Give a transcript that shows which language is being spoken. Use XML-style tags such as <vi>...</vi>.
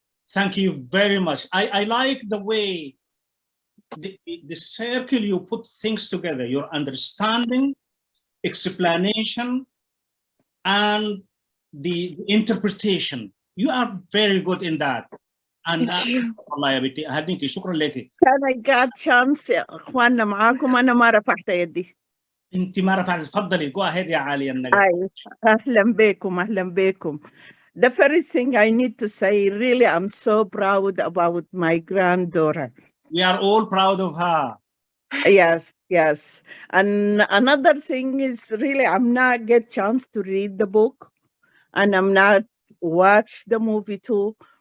<en>Thank you very much. I like the way the circle you put things together, your understanding, explanation, and the interpretation. You are very good in that.</en> <ar>And والله يا بنتي هديتي شكرا لك. كان</ar> <en>I got chance</en> <ar>يا اخواننا معاكم، انا ما رفعت يدي. انت ما رفعت، تفضلي.</ar> <en>Go ahead يا عالية النجم.</en> <ar>اهلا بكم.</ar> <en>The first thing I need to say, really, I'm so proud about my granddaughter. We are all proud of her. Yes. And another thing is, really, I'm not get chance to read the book, and I'm not watch the movie too.</en>